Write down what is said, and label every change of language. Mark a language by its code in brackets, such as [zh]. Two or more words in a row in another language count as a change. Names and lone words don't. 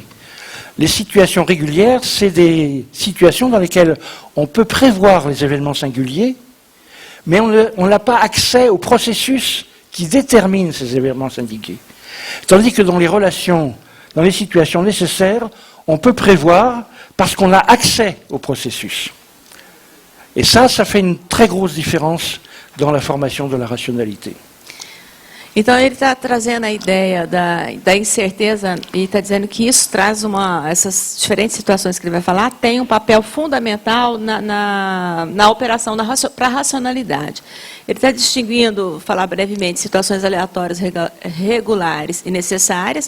[fr] Les situations régulières, c'est des situations dans lesquelles on peut prévoir les événements singuliers, mais on n'a pas accès au processus qui détermine ces événements singuliers. Tandis que dans les relations, dans les situations nécessaires, on peut prévoir parce qu'on a accès au processus. Et ça fait une très grosse différence dans la formation de la rationalité. [pt] Então, ele está trazendo a ideia da incerteza e está dizendo que isso traz essas diferentes situações que ele vai falar, tem um papel fundamental na operação para a racionalidade. Ele está distinguindo, falar brevemente, situações aleatórias, regulares e necessárias.